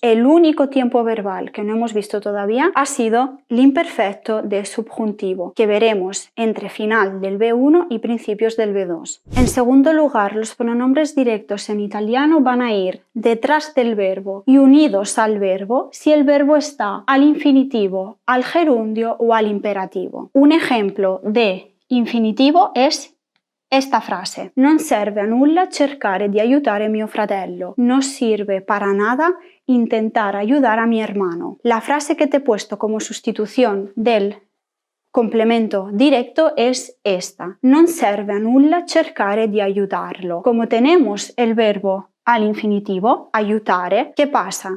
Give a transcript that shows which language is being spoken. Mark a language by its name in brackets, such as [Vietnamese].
[Spanish] El único tiempo verbal que no hemos visto todavía ha sido l'imperfetto de subjuntivo, que veremos entre final del B1 y principio del B2. En segundo lugar, los pronombres directos en italiano van a ir detrás del verbo y unidos al verbo si el verbo está al infinitivo, al gerundio o al imperativo. Un ejemplo de infinitivo es esta frase: [Italian] non serve a nulla cercare di aiutare mio fratello. [Spanish] No sirve para nada intentar ayudar a mi hermano. La frase que te he puesto como sustitución del complemento directo es esta: [Italian] non serve a nulla cercare di aiutarlo. [Spanish] Como tenemos el verbo al infinitivo, aiutare, ¿qué pasa?